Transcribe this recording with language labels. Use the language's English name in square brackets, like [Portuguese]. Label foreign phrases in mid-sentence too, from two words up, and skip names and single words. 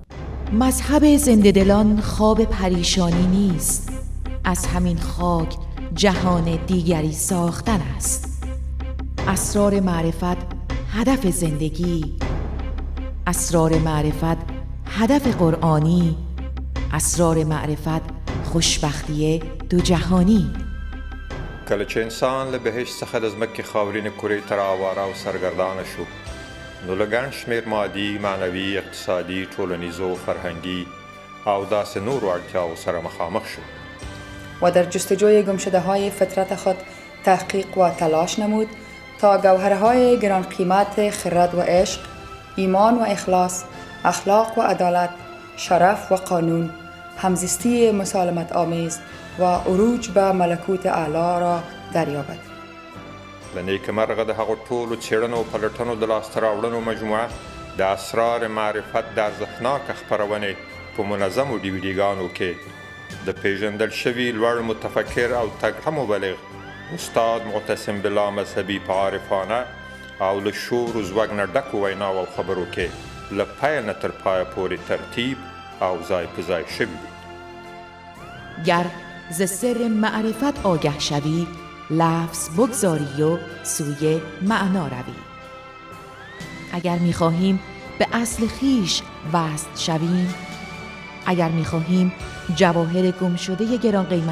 [Persian] مذهب زنده دلان خواب پریشانی نیست، از همین خاک جهان دیگری ساختن است. اسرار معرفت هدف زندگی، اسرار معرفت هدف قرآنی، اسرار معرفت خوشبختی دو جهانی. [Pashto] کله چې انسان له بهشت څخه د ځمکې خاورینې کورې ته راواره او سرګردانه شو، نو له ګڼ شمېر مادي، معنوي، اقتصادي، ټولنیزو، فرهنګي او داسې نورو اړتیاو سره مخامخ شو [Persian] و در جستجوی گمشده‌های فطرت خود تحقیق و تلاش نمود تا گوهرهای گران قیمت خرد و عشق، ایمان و اخلاص، اخلاق و عدالت، شرف و قانون، همزیستی مسالمت آمیز و عروج به ملکوت اعلی را دریابد. [Pashto] له نیکمرغه د هغو ټولو څېړنو او پلټنو د لاسته راوړنو مجموعه د اسرار معرفت د ارزښتناکه خپرونې په منظمو ډیویډیګانو کې د پیژندل شوي لوړ متفکر او تکړه مبلغ استاد معتصم بالله مذهبي په عارفانه او له شور و زوږ نه ډکو ویناو او خبرو کې له پیل نه تر پایه پورې ترتیب او ځای په ځای شوي دي. [Persian] گر ز سر معرفت آگه شوی، لفظ بگذاری و سوی معنا روی. اگر می‌خواهیم به اصل خویش وصل شویم، اگر می‌خواهیم جواهر گم شده گران قیمت